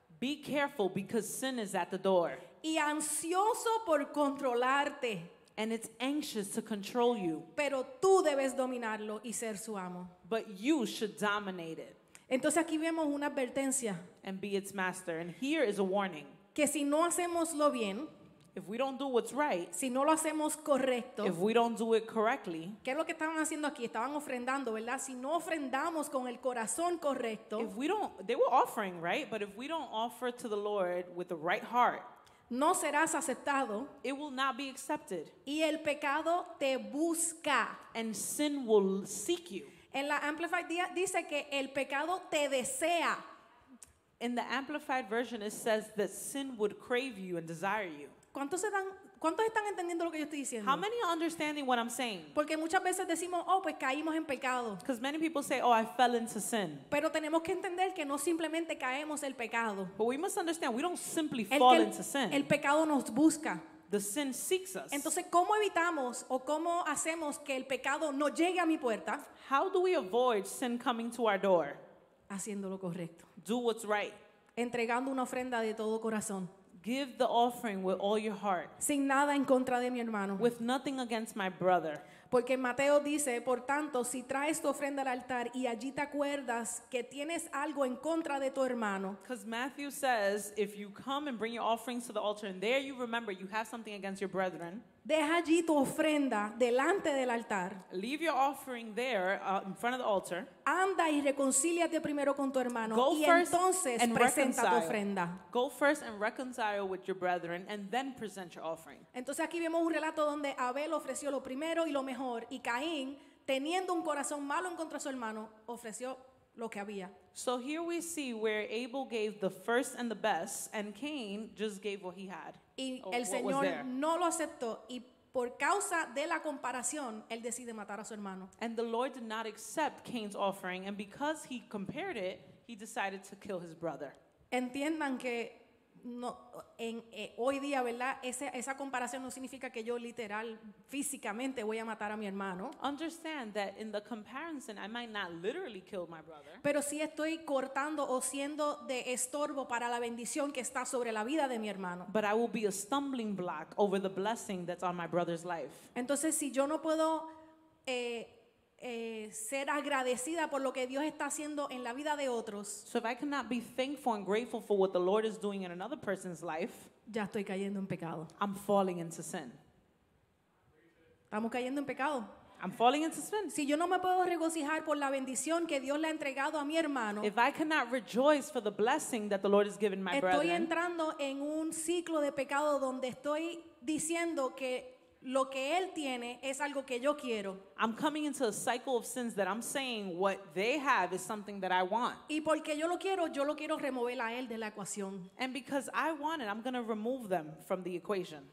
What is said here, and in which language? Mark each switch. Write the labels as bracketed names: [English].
[English] be careful because sin is at the door. [Spanish] Y ansioso por controlarte, [English] And it's anxious to control you. [Spanish] pero tú debes dominarlo y ser su amo. [English] But you should dominate it [Spanish] Entonces aquí vemos una advertencia, [English] and be its master. And here is a warning. [Spanish] que si no hacemos lo bien, [English] If we don't do what's right, [Spanish] si no lo hacemos correcto, [English] if we don't do it correctly, [Spanish] ¿qué es lo que estaban haciendo aquí? Estaban ofrendando, ¿verdad? Si no ofrendamos con el corazón correcto, [English] if we don't, they were offering, right? But if we don't offer to the Lord with the right heart, [Spanish] no serás aceptado [English] it will not be accepted. [Spanish] y el pecado te busca. [English] And sin will seek you. [Spanish] En la Amplified dice que el pecado te desea. [English] In the Amplified Version, it says that sin would crave you and desire you. [Spanish] ¿Cuántos están entendiendo lo que yo estoy diciendo? [English] How many are understanding what I'm saying? [Spanish] Porque muchas veces decimos, oh, pues caímos en pecado. [English] Because many people say, oh, I fell into sin. [Spanish] Pero tenemos que entender que no simplemente caemos en el pecado. [English] But we must understand, we don't simply [Spanish] El, [English] fall [Spanish] que [English] into sin. [Spanish] el pecado nos busca. [English] The sin seeks us. [Spanish] Entonces, ¿cómo evitamos o cómo hacemos que el pecado no llegue a mi puerta? [English] How do we avoid sin coming to our door? [Spanish] haciendo lo correcto, [English] Do what's right. [Spanish] entregando una ofrenda de todo corazón, [English] Give the offering with all your heart, [Spanish] sin nada en contra de mi hermano. [English] with nothing against my brother. [Spanish] Porque Mateo dice, por tanto, si traes tu ofrenda al altar y allí te acuerdas que tienes algo en contra de tu hermano, [English] Because Matthew says, if you come and bring your offerings to the altar and there you remember you have something against your brethren, [Spanish] deja allí tu ofrenda delante del altar. [English] leave your offering there in front of the altar. [Spanish] Anda y reconcíliate primero con tu hermano [English] Go [Spanish] y [English] first [Spanish] entonces [English] and [Spanish] presenta tu [English] reconcile. [Spanish] ofrenda. [English] Go first and reconcile with your brethren and then present your offering. [Spanish] Entonces aquí vemos un relato donde Abel ofreció lo primero y lo mejor y Caín, teniendo un corazón malo en contra de su hermano, ofreció lo que había. [English] So here we see where Abel gave the first and the best, and Cain just gave what he had. [Spanish] Y [English] or [Spanish] el [English] what was [Spanish] Señor [English] there. [Spanish] no lo aceptó y por causa de la comparación, él decide matar a su hermano. [English] And the Lord did not accept Cain's offering, and because he compared it, he decided to kill his brother. [Spanish] Entiendan que no, hoy día, ¿verdad? Esa comparación no significa que yo literal, físicamente voy a matar a mi hermano, [English] Understand that in the comparison, I might not literally kill my brother, [Spanish] pero sí estoy cortando o siendo de estorbo para la bendición que está sobre la vida de mi hermano. [English] but I will be a stumbling block over the blessing that's on my brother's life. [Spanish] Entonces, si yo no puedo ser agradecida por lo que Dios está haciendo en la vida de otros, [English] So if I cannot be thankful and grateful for what the Lord is doing in another person's life, [Spanish] ya estoy cayendo en pecado. [English] I'm falling into sin. [Spanish] Estamos cayendo en pecado. [English] I'm falling into sin. [Spanish] Si yo no me puedo regocijar por la bendición que Dios le ha entregado a mi hermano, [English] If I cannot rejoice for the blessing that the Lord has given my [Spanish] estoy [English] brethren, [Spanish] entrando en un ciclo de pecado donde estoy diciendo que lo que él tiene es algo que yo quiero. [English] I'm coming into a cycle of sins that I'm saying what they have is something that I want. [Spanish] Y porque yo lo quiero remover a él de la ecuación. [English] And because I want it, I'm going to remove them from the equation.